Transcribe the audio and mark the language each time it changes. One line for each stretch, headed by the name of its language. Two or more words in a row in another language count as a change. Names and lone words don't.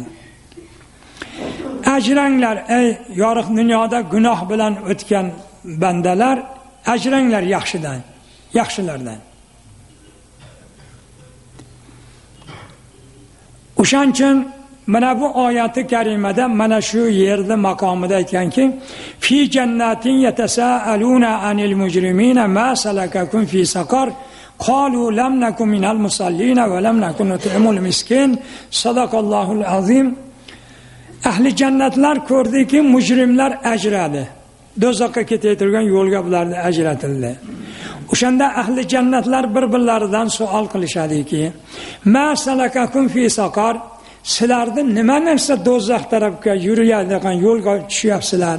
Uzbek: Ajranglar ey yorug' dunyoda gunoh bilan o'tgan bandalar, ajranglar yaxshilardan. O'shaning uchun mana bu oyati karimada mana shu yerda maqomida aytganki,
Arabic: في جنات يتساءلون عن المجرمين ما سلككم في سقر قالوا لم نك من المصلين ولم نك نطعم المسكين. صدق الله العظيم.
Uzbek: Ahli jannatlar ko'rdiki, mujrimlar ajradi. Do'zaxga ketayotgan yo'lga bularni ajratildi. O'shanda ahli jannatlar bir-birlaridan savol qilishadiki,
Arabic: ما سلككم في سقر,
Uzbek: sizlarni nima narsa do'zax tarafga yuradigan yo'lga tushyapsizlar?